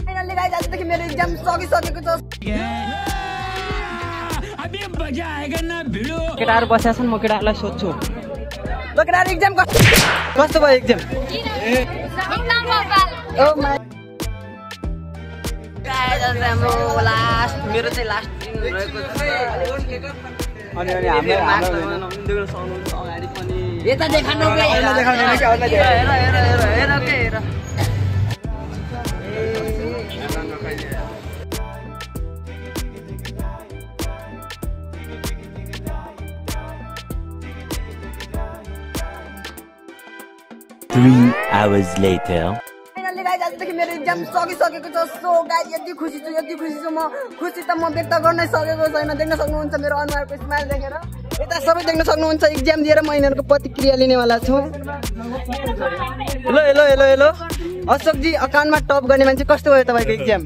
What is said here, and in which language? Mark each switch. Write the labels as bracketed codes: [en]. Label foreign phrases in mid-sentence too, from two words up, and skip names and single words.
[en] finally guys [ne] आजदेखि मेरो एक्जाम सकिसकेको छ। [hi] अबे मजा आएगा ना भिडो। [ne] केटाहरु बसेका छन्, म केटाहरुलाई सोध्छु। ल केटाहरु एक्जाम कस्तो भयो एक्जाम? एकदम बवाल। [en] oh my guys [ne] हाम्रो लास्ट मेरो चाहिँ लास्ट दिन रहेको छ। अनि हाम्रो देख्न सक्नुहुन्छ अगाडि पनि यता देखाउनु के यता देखाउनु के अगाडि हेर के हेर। [en] Three hours later. finally guys [ne] आजदेखि मेरो एक्जाम सकिसकेको छ। [en] so guys [ne] यति खुसी छु म। खुसी त म व्यक्त गर्नै सकेको छैन। देख्न सक्नुहुन्छ मेरो अनुहारको स्माइल देखेर। यता सबै देख्न सक्नुहुन्छ। एक्जाम दिएर म यिनीहरूको प्रतिक्रिया लिनेवाला छु। [en] hello hello hello hello [ne] अशोक जी, अकाउन्टमा टप गर्ने मान्छे कस्तो भयो तपाईँको एक्जाम?